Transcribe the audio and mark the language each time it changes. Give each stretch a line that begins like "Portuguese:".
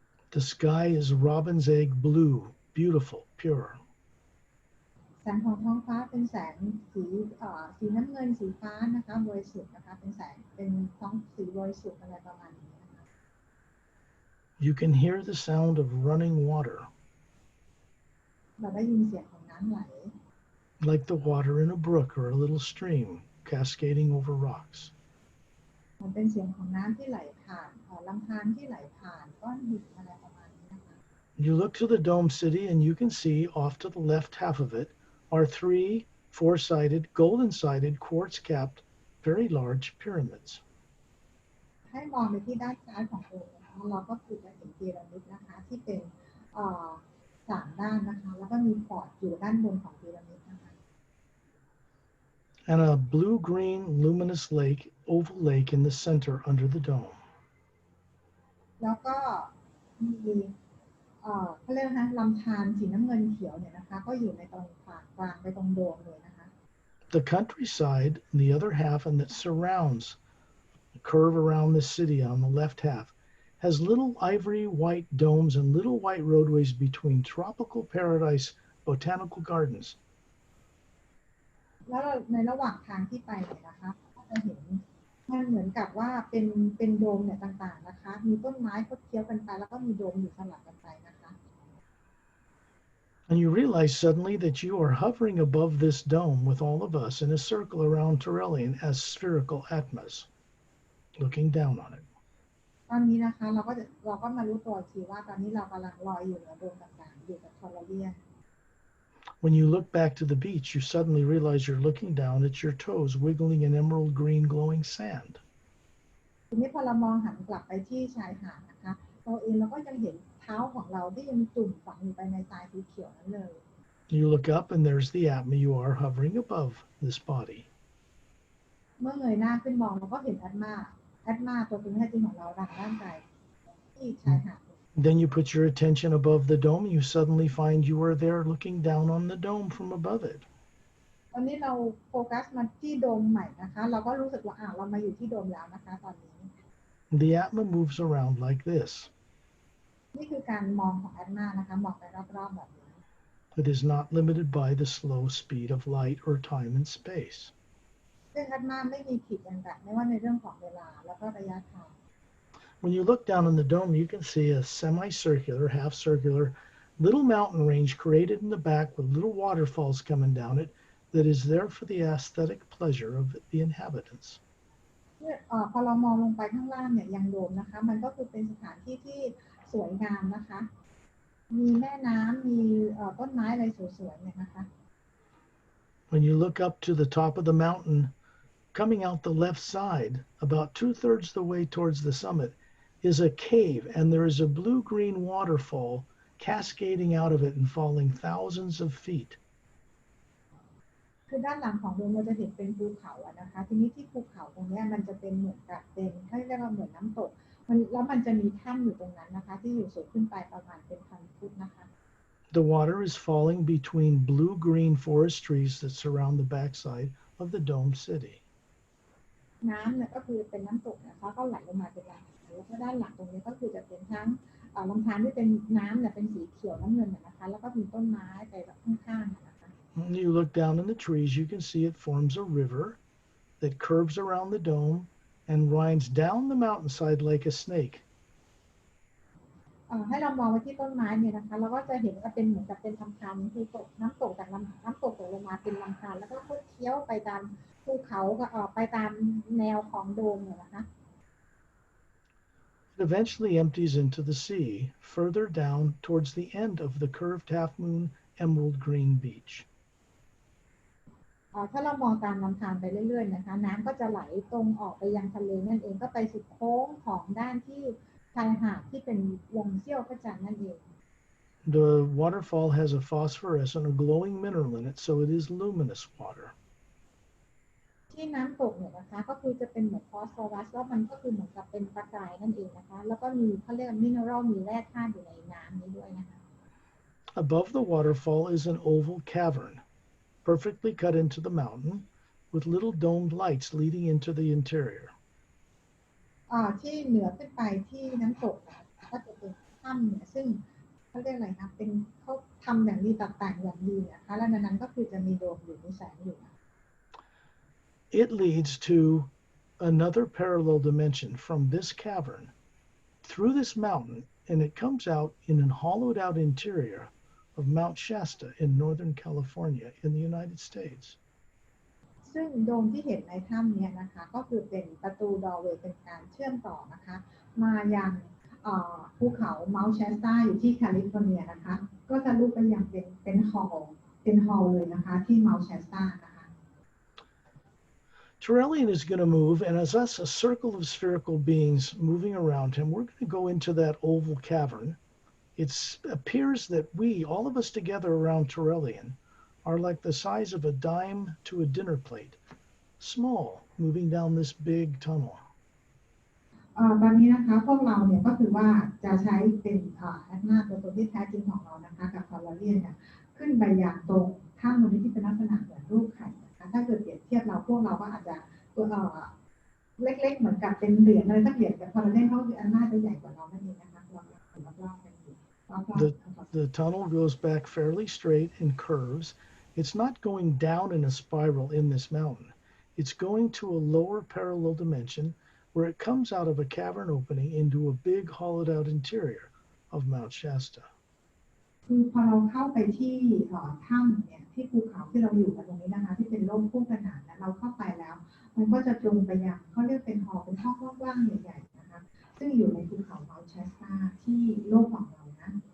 English: The sky is robin's egg blue, beautiful, pure.
Thai: แสงของท้องฟ้าเป็นแสงสีน้ำเงินสีฟ้านะคะบริสุทธิ์นะคะเป็นแสงเป็นท้องสีบริสุทธิ์อะไรประมาณนี้นะคะ
English: You can hear the sound of running water,
Thai: เราได้ยินเสียงของน้ำไหล
English: like the water in a brook or a little stream cascading over rocks.
Thai: มันเป็นเสียงของน้ำที่ไหลผ่านลำธารที่ไหลผ่านก้อนหินอะไรประมาณนี้นะคะ
English: You look to the dome city and you can see off to the left half of it are 3 four-sided, golden-sided, quartz-capped, very large pyramids.
Thai: ให้มองไปที่ด้านซ้ายของโดมนะคะเราก็คือจะเห็นพีระมิดนะคะที่เป็น3ด้านนะคะแล้วก็มีพอร์ตอยู่ด้านบนของพีระมิดนะคะ
English: And a blue-green luminous lake, oval lake in the center under the dome.
Thai: แล้วก็มีเขาเรียกนะลำธารสีน้ำเงินเขียวเนี่ยนะคะก็อยู่ในตรงผ่านกลางไปตรงโดมเลยนะคะ
English: The countryside, the other half, and that surrounds the curve around the city on the left half, has little ivory white domes and little white roadways between tropical paradise botanical gardens.
Thai: แล้วในระหว่างทางที่ไปเนี่ยนะคะก็จะเห็นมันเหมือนกับว่าเป็นโดมเนี่ยต่างๆนะคะมีต้นไม้คดเคี้ยวกันไปแล้วก็มีโดมอยู่สลับกันไปนะคะ
English: And you realize suddenly that you are hovering above this dome with all of us in a circle around Turelian as spherical atmas, looking down on it.
Thai: ตอนนี้นะคะเราก็มารู้ตัวทีว่าตอนนี้เรากำลังลอยอยู่เหนือโดมต่างๆอยู่กับทอร์เรียน
English: When you look back to the beach, you suddenly realize you're looking down at your toes wiggling in emerald green glowing sand.
Thai: ทีนี้พอเรามองหันกลับไปที่ชายหาดนะคะเราก็ยังเห็นเท้าของเราที่ยังจุ่มฝังอยู่ไปในทรายสีเขียวนั้นเลย
English: You look up and there's the atma you are hovering above this body.
Thai: เมื่อเงยหน้าขึ้นมองเราก็เห็นแอดมาตัวตนแท้จริงของเราดังร่างกายที่ชายหาด
English: Then you put your attention above the dome. You suddenly find you are there looking down on the dome from above it.
Thai: ตอนนี้เราโฟกัสมาที่โดมใหม่นะคะเราก็รู้สึกว่าเรามาอยู่ที่โดมแล้วนะคะตอนนี้
English: The atma moves around like this.
Thai: นี่คือการมองของแอดมานะคะมองไปรอบๆแบบนี้
English: It is not limited by the slow speed of light or time and space.
Thai: ซึ่งแอดมาไม่มีขีดจำกัดไม่ว่าในเรื่องของเวลาแล้วก็ระยะทาง
English: When you look down on the dome, you can see a semicircular, half-circular little mountain range created in the back with little waterfalls coming down it that is there for the aesthetic pleasure of the inhabitants.
Thai: พอเรามองลงไปข้างล่างเนี่ยยังโดมนะคะมันก็คือเป็นสถานที่ที่สวยงามนะคะมีแม่น้ำมีต้นไม้อะไรสวยๆเนี่ยนะคะ
English: When you look up to the top of the mountain, coming out the left side, about 2/3 the way towards the summit, is a cave, and there is a blue-green waterfall cascading out of it and falling thousands of feet.
Thai: คือด้านหลังของโดมเราจะเห็นเป็นภูเขาอะนะคะทีนี้ที่ภูเขาตรงนี้มันจะเป็นเหมือนกับเป็นเขาเรียกว่าเหมือนน้ำตกแล้วมันจะมีถ้ำอยู่ตรงนั้นนะคะที่อยู่สูงขึ้นไปประมาณเป็นพันฟุตนะคะ
English: The water is falling between blue-green forest trees that surround the backside of the domed city.
Thai: น้ำเนี่ยก็คือเป็นน้ำตกนะคะก็ไหลลงมาเป็นลำธารแล้วก็ด้านหลังตรงนี้ก็คือจะเป็นทั้งลำธารที่เป็นน้ำเนี่ยเป็นสีเขียวน้ำเงินนะคะแล้วก็มีต้นไม้ไปแบบข้างๆนะคะ
English: When you look down in the trees, you can see it forms a river that curves around the dome and winds down the mountainside like a snake.
Thai: ให้เรามองไปที่ต้นไม้เนี่ยนะคะเราก็จะเห็นว่าเป็นเหมือนกับเป็นลำธารคือตกน้ำตกจากน้ำตกตกลงมาเป็นลำธารแล้วก็เคี้ยวไปตามภูเขาไปตามแนวของโดมเนี่ยนะคะ
English: It eventually empties into the sea, further down towards the end of the curved half-moon emerald green beach.
Thai: ถ้าเรามองตามลำธารไปเรื่อยๆนะคะน้ำก็จะไหลตรงออกไปยังทะเลนั่นเองก็ไปสุดโค้งของด้านที่ชายหาดที่เป็นวงเสี้ยวพระจันทร์นั่นเอง
English: The waterfall has a phosphorescent or glowing mineral in it, so it is luminous water.
Thai: ที่น้ำตกเนี่ยนะคะก็คือจะเป็นเหมือนฟอสฟอรัสแล้วมันก็คือเหมือนกับเป็นประกายนั่นเองนะคะแล้วก็มีเขาเรียกมิเนอรัลมีแร่ธาตุอยู่ในน้ำนี้ด้วยนะคะ
English: Above the waterfall is an oval cavern, perfectly cut into the mountain, with little domed lights leading into the interior.
Thai: ที่เหนือขึ้นไปที่น้ำตกก็จะเป็นถ้ำเนี่ยซึ่งเขาเรียกอะไรนะเป็นเขาทำอย่างดีต่างๆอย่างดีนะคะแล้วในนั้นก็คือจะมีโดมอยู่มีแสงอยู่
English: It leads to another parallel dimension from this cavern through this mountain, and it comes out in a hollowed out interior of Mount Shasta in Northern California in the United States.
Thai: ซึ่งโดมที่เห็นในถ้ำเนี่ยนะคะก็คือเป็นประตูดอร์เวย์เป็นการเชื่อมต่อนะคะมายังภูเขาเมาท์แชสตาอยู่ที่แคลิฟอร์เนียนะคะก็จะลุกไปยังเป็นฮอลล์เลยนะคะที่เมาท์แชสตานะคะ
English: Turelian is going to move, and as us, a circle of spherical beings moving around him, we're going to go into that oval cavern. It appears that we, all of us together around Turelian, are like the size of a dime to a dinner plate, small, moving down this big tunnel.
Thai: ตอนนี้นะคะพวกเราเนี่ยก็คือว่าจะใช้เป็นแอดนาตัวตนที่แท้จริงของเรานะคะกับคอลลาเจนเนี่ยขึ้นไปอย่างตรงถ้ำตรงนี้ที่เป็นลักษณะเหมือนรูปไข่นะคะถ้าเกิดเปรียบเทียบเราพวกเราก็อาจจะตัว เล็กๆเหมือนกับเป็นเหรียญอะไรสักเหรียญแต่พอเราเล่นเขาคืออันน่าจะใหญ่กว่าเรานั่นเองนะคะเรารอบๆกันอยู่รอบ
English: The,
Thai: ๆ
English: the tunnel goes back fairly straight and curves. It's not going down in a spiral in this mountain. It's going to a lower parallel dimension where it comes out of a cavern opening into a big hollowed out interior of Mount Shasta.
Thai: คือพอเราเข้าไปที่ถ้ำเนี่ยที่ภูเขาที่เราอยู่กันตรงนี้นะคะที่เป็นร่มคู่ขนานนะเราเข้าไปแล้วมันก็จะตรงไปยังเขาเรียกเป็นหอเป็นห้องกว้างๆใหญ่ๆนะคะซึ่งอยู่ในภูเขาเมาท์แชสตาที่โลกของเรานะ